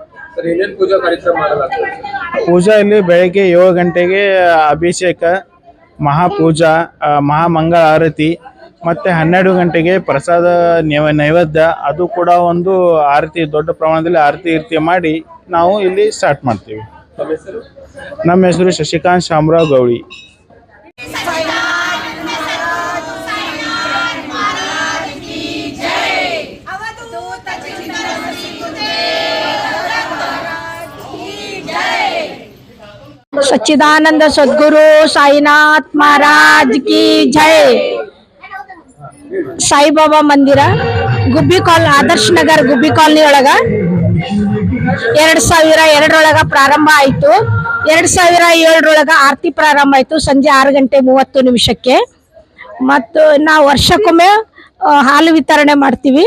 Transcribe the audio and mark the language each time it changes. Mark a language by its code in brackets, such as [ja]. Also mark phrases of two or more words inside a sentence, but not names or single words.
[kn] ಪೂಜಾ ಇಲ್ಲಿ ಬೆಳಗ್ಗೆ 7 ಗಂಟೆಗೆ ಅಭಿಷೇಕ, ಮಹಾಪೂಜಾ, ಮಹಾಮಂಗಳ ಆರತಿ ಮತ್ತು 12 ಗಂಟೆಗೆ ಪ್ರಸಾದ ನೈವೇದ್ಯ. ಅದು ಕೂಡ ಆರತಿ, ದೊಡ್ಡ ಪ್ರಮಾಣದಲ್ಲಿ ಆರತಿ ಮಾಡಿ ನಾವು ಇಲ್ಲಿ ಸ್ಟಾರ್ಟ್ ಮಾಡ್ತೀವಿ. ನಮ್ಮ ಹೆಸರು ಶಶಿಕಾಂತ್ ಶಾಮರಾವ್ ಗೌಳಿ. [hi] सच्चिदानंद सद्गुरु साईनाथ महाराज की जय. [kn] ಸಾಯಿಬಾಬಾ ಮಂದಿರ ಗುಬ್ಬಿ ಕಾಲ್ ಆದರ್ಶ್ ನಗರ್ ಗುಬ್ಬಿ ಕಾಲನಿ ಒಳಗ 2002 ಪ್ರಾರಂಭ ಆಯಿತು. 2007 ಆರತಿ ಪ್ರಾರಂಭ ಆಯಿತು ಸಂಜೆ 6:30 ಮತ್ತು ನಾವು ವರ್ಷಕ್ಕೊಮ್ಮೆ ಹಾಲು ವಿತರಣೆ ಮಾಡ್ತೀವಿ.